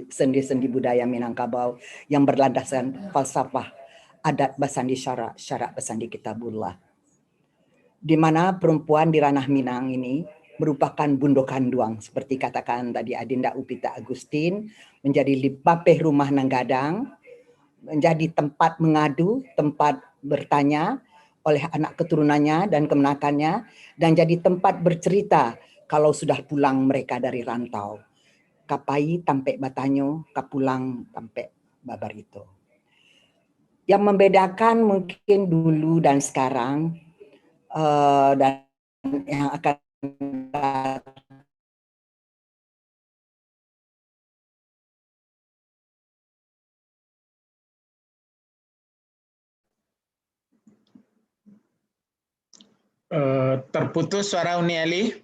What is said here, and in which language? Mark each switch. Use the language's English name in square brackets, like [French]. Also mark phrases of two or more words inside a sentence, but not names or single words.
[Indonesian] sendi-sendi budaya Minangkabau yang berlandaskan falsafah [Minangkabau] adat basandi syarak basandi kitabullah, [Indonesian] di mana perempuan di ranah Minang ini merupakan bundo kanduang seperti katakan tadi Adinda Upita Agustin, menjadi [Minangkabau] lipapeh rumah nanggadang, [Indonesian] menjadi tempat mengadu, tempat bertanya oleh anak keturunannya dan kemenakannya, dan jadi tempat bercerita kalau sudah pulang mereka dari rantau. [Minangkabau] Kapai tampe batanyo, kapulang tampe babarito. [Indonesian] Yang membedakan mungkin dulu dan sekarang, dan yang akan terputus suara Uni Eli.